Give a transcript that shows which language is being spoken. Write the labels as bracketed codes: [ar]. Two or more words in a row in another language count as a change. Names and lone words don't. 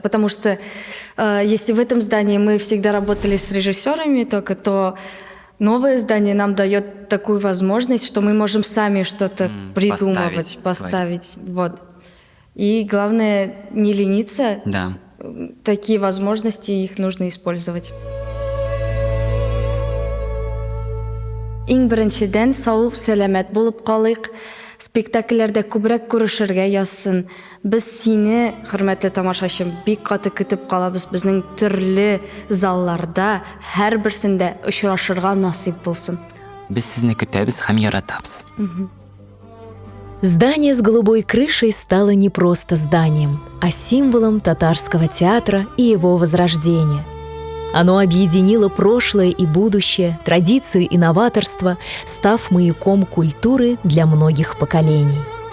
[ru] Потому что если в этом здании мы всегда работали с режиссерами только, то новое здание нам дает такую возможность, что мы можем сами что-то придумывать, поставить. Вот. И главное, не лениться. Да. Такие возможности, их нужно использовать. [tt] Иң беренчедән саулык сәламәт булып калыйк. Спектакльләрдә күбрәк күрешергә язсын. Без сине, хөрмәтле тамашачым, бик каты көтеп калабыз. Безнең төрле залларда һәрберсендә очрашырга насыйп булсын. Без сезне көтәбез һәм яратабыз. [ru] Здание с голубой крышей стало не просто зданием, а символом татарского театра и его возрождения. Оно объединило прошлое и будущее, традиции и новаторство, став маяком культуры для многих поколений.